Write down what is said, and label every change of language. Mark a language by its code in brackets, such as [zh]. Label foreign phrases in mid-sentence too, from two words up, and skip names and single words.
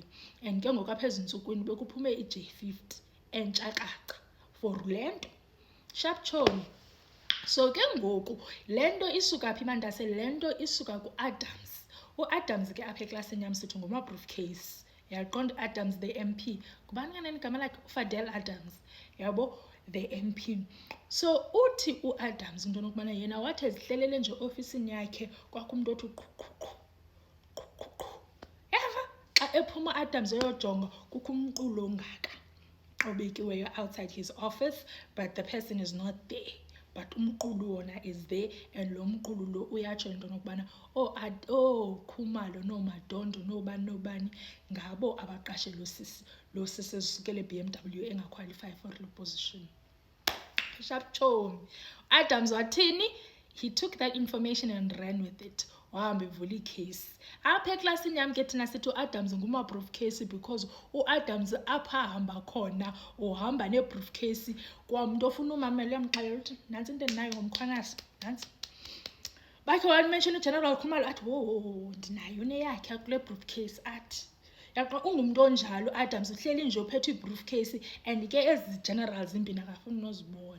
[xh] And ke ngoku apha ezintsukwini bekuphume i-J50 entshakaka for le nto, sharp chomi. So ke ngoku le nto isuka phi mandase? Le nto isuka ku-Adams. U-Adams ke apha eklasini yam sithi nguma-briefcase, yaqonda? Adams [en] the MP, [xh] ngubani kanene igama lakhe? uFadel Adams, yabo, [en] the MP. [xh] So uthi uAdams into nokubana yena wathi ezihlelele nje ofisini yakhe kwakumntu othi qhu. Yava xa ephuma uAdams eyojonga kukho umqulo ongaka obekiweyo [en] outside his office, but the person is not there, but [xh] umqulu wona [en] is there. [xh] And lo mqulu lo uyatsho into nokubana Khumalo nooMadondo noobani ngabo abaqashe lo sisi esukele BMW engaqualify for le position, sharp chomi. Adams wathini? [en] He took that information and ran with it, [xh] wahamba evula icase. Apha eklasini yam ke thina sithi uAdams nguma-briefcase because uAdams apha hamba khona uhamba ne-briefcase kwamntu ofuna umamela uyamxelela uthi nantsi into endinayo ngomkhwanasi, nantsi. Bakhe wamention uGeneral Khumalo athi wo ndinayo neyakhe kule briefcase, athi yaqa ungumntu onjalo Adams, uhleli nje uphethe i-briefcase and ke ezi generals zimbini akafuni nozibona.